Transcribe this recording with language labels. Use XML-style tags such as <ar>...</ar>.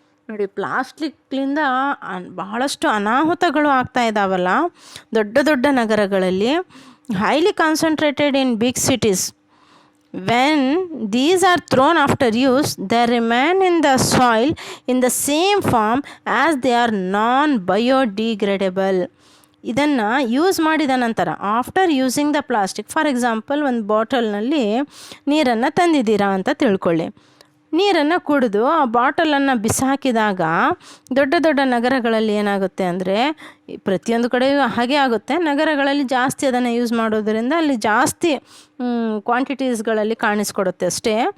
<kn>ನೋಡಿ, ಪ್ಲಾಸ್ಟಿಕ್ಲಿಂದ ಬಹಳಷ್ಟು ಅನಾಹುತಗಳು ಆಗ್ತಾ ಇದ್ದಾವಲ್ಲ ದೊಡ್ಡ ದೊಡ್ಡ ನಗರಗಳಲ್ಲಿ.</kn> <en>Highly concentrated in big cities. When these are thrown after use, they remain in the soil in the same form as they are non-biodegradable.</en> <kn>ಇದನ್ನು ಯೂಸ್ ಮಾಡಿದ ನಂತರ,</kn> <en>after using the plastic,</en> <kn>for example ಒಂದು ಬಾಟಲ್ನಲ್ಲಿ ನೀರನ್ನು ತಂದಿದ್ದೀರಾ ಅಂತ ತಿಳ್ಕೊಳ್ಳಿ. ನೀರನ್ನು ಕುಡಿದು ಆ ಬಾಟಲನ್ನು ಬಿಸಾಕಿದಾಗ ದೊಡ್ಡ ದೊಡ್ಡ ನಗರಗಳಲ್ಲಿ ಏನಾಗುತ್ತೆ ಅಂದರೆ, ಪ್ರತಿಯೊಂದು ಕಡೆ ಹಾಗೆ ಆಗುತ್ತೆ, ನಗರಗಳಲ್ಲಿ ಜಾಸ್ತಿ ಅದನ್ನು ಯೂಸ್ ಮಾಡೋದರಿಂದ ಅಲ್ಲಿ ಜಾಸ್ತಿ ಕ್ವಾಂಟಿಟೀಸ್ಗಳಲ್ಲಿ ಕಾಣಿಸ್ಕೊಡುತ್ತೆ ಅಷ್ಟೇ.</kn>